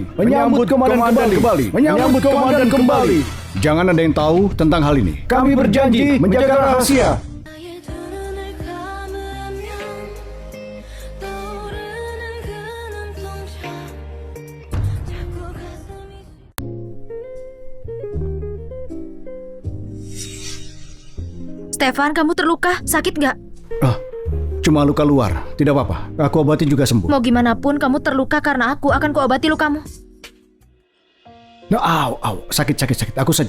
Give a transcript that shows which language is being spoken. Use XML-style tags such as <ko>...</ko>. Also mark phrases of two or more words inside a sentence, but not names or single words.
<id>Menyambut komandan kembali. Menyambut komandan kembali. Jangan ada yang tahu tentang hal ini. Kami berjanji menjaga rahasia.</id> <ko>나의 두 눈을 감으면 떠오르는 그 눈동자 자꾸 가슴이</ko> <id>Stefan, kamu terluka? Sakit nggak? Cuma luka luar, tidak apa-apa. Aku obati juga sembuh. Mau gimana pun kamu terluka karena aku akan kuobati lukamu. Nah, sakit. Aku saja.</id>